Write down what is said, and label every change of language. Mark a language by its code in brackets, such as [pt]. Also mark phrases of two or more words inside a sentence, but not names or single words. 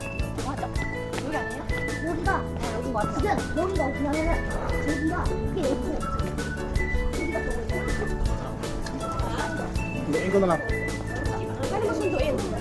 [ko] 맞아. 여기 아니에요? 여기가 여기 맞아. 지금 여기가 어떻게 하면은 저기가 그게 여기고 여기가 저거예요. [tl] Hindi, ko na lang. [ko] 빨리 좀 더해요.